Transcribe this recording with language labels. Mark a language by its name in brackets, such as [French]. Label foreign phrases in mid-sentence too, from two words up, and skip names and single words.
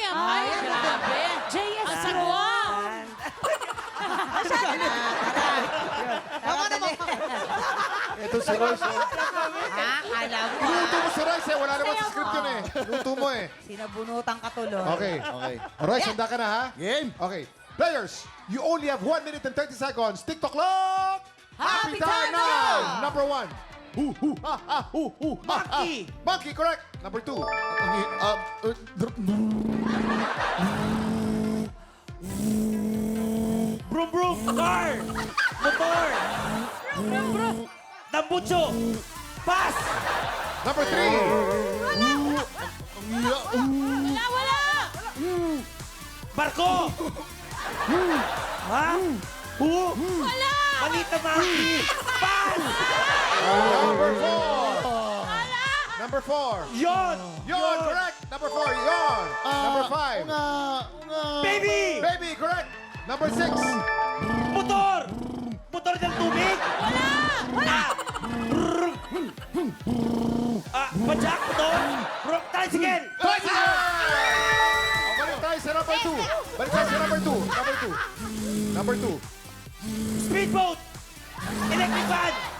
[Filipino] grabe. JS Rowan. Tama naman. Ito si Royce. Ha? Alam mo. Luto mo si Royce eh. Wala naman sa script yun eh. Luto mo eh. Sinabunutan ka tuloy. Okay. Royce, handa ka na ha? [English] Game. Okay. Players, you only have 1 minute and 30 seconds. TikTok clock! Happy time now! Number 1. Monkey. Monkey, correct. Number 2. Brum brum. Car. [Filipino] Motor. Tambucho. Pass. [English] Number 3. [Filipino] Wala. Barko. Ha? Wala. Malita monkey. Pass. [English] Number 4. Number 4. [Filipino] Yon. [English] Yon, correct. Number 4, yon. Number 5. Baby. Baby, correct. Number 6. [Filipino] Motor. Motor ng tubig. Wala. Pajak. Motor. Tricycle. Tricycle! Balik tayo sa number 2. Balik tayo sa number 2. Number 2. Number 2. [English] Speedboat. Electric van.